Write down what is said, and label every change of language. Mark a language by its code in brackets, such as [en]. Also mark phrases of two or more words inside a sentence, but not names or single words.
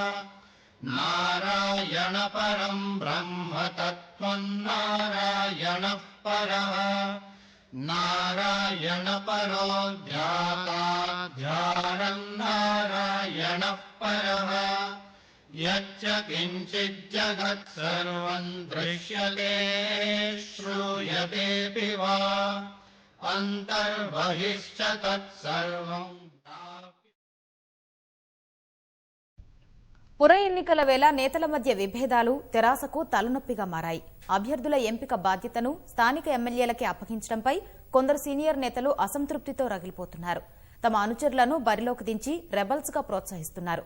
[sa] नारायण परं ब्रह्म तत्त्वं नारायण परः नारायण परो ध्याता ध्यानं नारायण परः यच्च किञ्चित् जगत् सर्वं दृश्यते श्रूयतेऽपि वा अंतर्बहिश्च तत्सर्वं. [te] పుర ఎన్నికల వేళ నేతల మధ్య విభేదాలు తెరాసకు తలనొప్పిగా మారాయి. అభ్యర్థుల ఎంపిక బాధ్యతను స్థానిక ఎమ్మెల్యేలకే అప్పగించడంపై కొందరు సీనియర్ నేతలు అసంతృప్తితో రగిలిపోతున్నారు. తమ అనుచరులను బరిలోకి దించి రెబల్స్ గా ప్రోత్సహిస్తున్నారు.